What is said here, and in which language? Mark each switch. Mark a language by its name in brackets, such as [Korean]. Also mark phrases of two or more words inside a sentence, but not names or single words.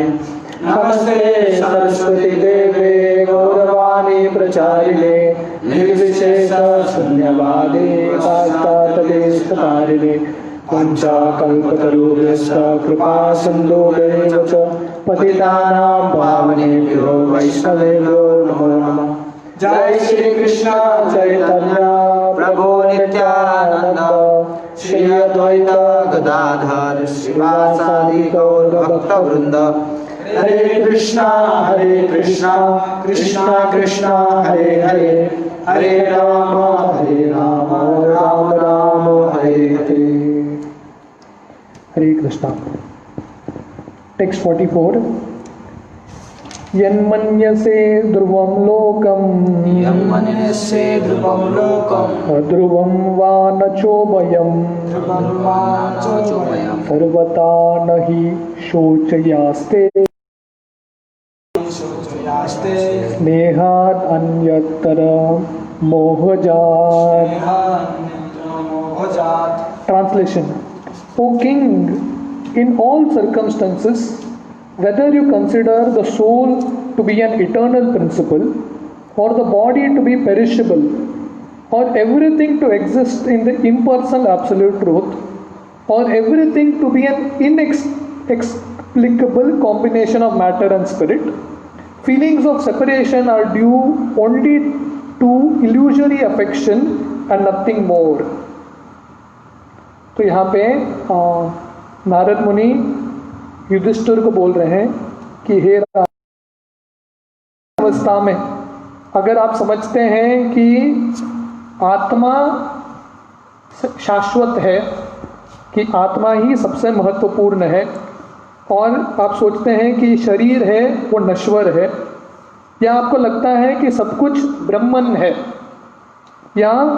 [Sanskrit] नमस्ते सरस्वती देवे गौरवाणी प्रचारिणे निर्विशेष शून्यवादी पाश्चात्यदेशतारिणे पंचकल्पतरुभ्यश्च कृपा सिन्धुभ्यैव च पतितानां पावनेभ्यो वैष्णवेभ्यो नमो नमः। जय श्री कृष्ण चैतन्य प्रभु नित्यानंद श्री अद्वैत गदाधर श्रीवासादि गौर भक्तवृंद। हरे कृष्णा कृष्णा कृष्णा हरे हरे हरे राम राम राम हरे हरे। हरे कृष्णा। टेक्स्ट 44। यन्मन्यसे ध्रुवं लोकम् अध्रुवं वा न चोभयम् सर्वथा न हि शोचयास्ते स्नेहात् अन्यत्र मोहजात्। [English] Translation. O king, in all circumstances, whether you consider the soul to be an eternal principle, or the body to be perishable, or everything to exist in the impersonal absolute truth, or everything to be an inexplicable combination of matter and spirit, feelings of separation are due only to illusory affection and nothing more. [Hindi] तो यहाँ पे नारद मुनि युधिष्ठिर को बोल रहे हैं कि हे अवस्था में अगर आप समझते हैं कि आत्मा शाश्वत है, कि आत्मा ही सबसे महत्वपूर्ण है, और आप सोचते हैं कि शरीर है वो नश्वर है, या आपको लगता है कि सब कुछ ब्रह्मन है, या